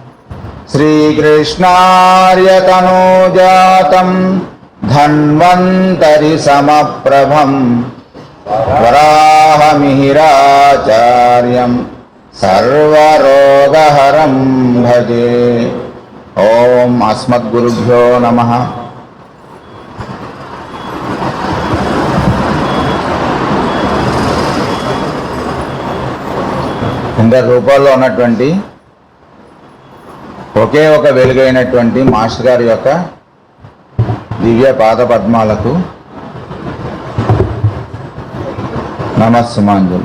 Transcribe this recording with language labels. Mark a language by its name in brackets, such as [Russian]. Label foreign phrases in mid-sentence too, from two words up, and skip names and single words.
[Sanskrit] श्रीकृष्णार्यतनूजातं धन्वन्तरि समप्रभं वराहमिहिराचार्यं सर्वरोगहरं भजे। ओम अस्मद्गुरुभ्यो नमः। [Telugu] ఇందరి రూపాల్లో ఉన్నటువంటి ఒకే ఒక వెలుగైనటువంటి మాస్టర్ గారి యొక్క దివ్య పాద పద్మాలకు నమస్సుమాంజలి.